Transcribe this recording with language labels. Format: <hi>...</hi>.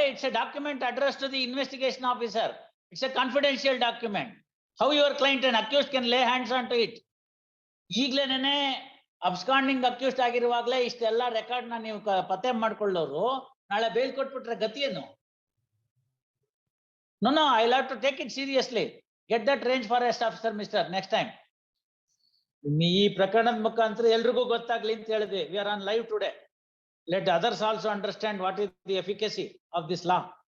<en>It's a document address to the investigation officer. It's a confidential document. How your client and accused can lay hands on to it?</en> <kn>ಈಗ್ಲೇನೆ absconding accused ಆಗಿರುವಾಗ್ಲೇ ಇಷ್ಟೆಲ್ಲ record ನ ನೀವು ಪತ್ತೆ ಮಾಡ್ಕೊಳ್ಳೋರು ನಾಳೆ bale ಕೊಟ್ಬಿಟ್ರೆ ಗತಿ ಏನು?</kn> <en>No, I'll have to take it seriously. Get that range forest officer, mister, next time.</en> <kn>ಈ ಪ್ರಕರಣದ ಮುಖಾಂತರ ಎಲ್ರಿಗೂ ಗೊತ್ತಾಗ್ಲಿ ಅಂತ ಹೇಳಿದ್ವಿ.</kn> <en>We are on live today. Let others also understand what is the efficacy of this law.</en>